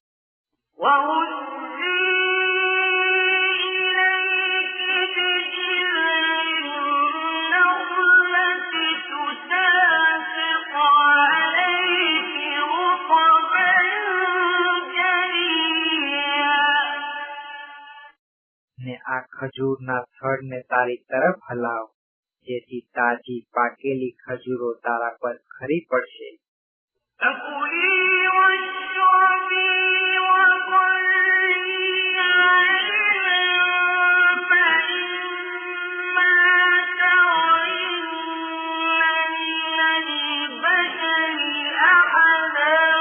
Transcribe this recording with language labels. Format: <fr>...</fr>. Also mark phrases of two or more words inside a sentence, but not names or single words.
<ar>وهزي إليك بجذع النخلة تساقط عليك رطبا جنيا.</ar> <gu>ને આ ખજૂરના થડને તારી તરફ હલાવ જેથી તાજી પાકેલી ખજૂરો તારા પર ખરી પડશે.</gu> <ar>فكلي واشربي وقري عينا فإما ترين من البشر أحدا</ar>